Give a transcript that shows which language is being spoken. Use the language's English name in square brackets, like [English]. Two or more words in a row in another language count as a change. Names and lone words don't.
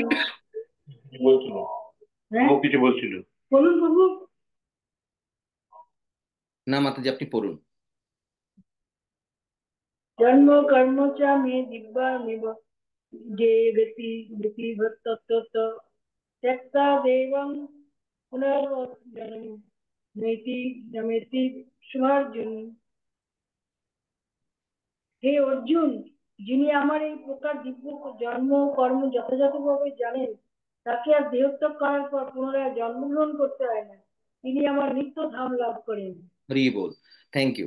[Bangla] কিছু বলছিল, হ্যাঁ, ও কিছু বলছিল। বলুন প্রভু। না মাতাজি, আপনি পড়ুন। [Sanskrit] জন্ম কর্ম চ মে দিব্যামিব যে গতি গতি তত্ত্ব त्यक्ता देवं पुनर्जन्म नैति नमेति শুভার্জুন। [Bangla] হে অর্জুন, যিনি আমার এই প্রকার দিব্য জন্ম কর্ম যথাযথভাবে জানেন, তাকে আর দেহত্যাগ করার পর পুনরায় জন্মগ্রহণ করতে হয় না। তিনি আমার নিত্য ধাম লাভ করেন। হরি বল। [English] thank you.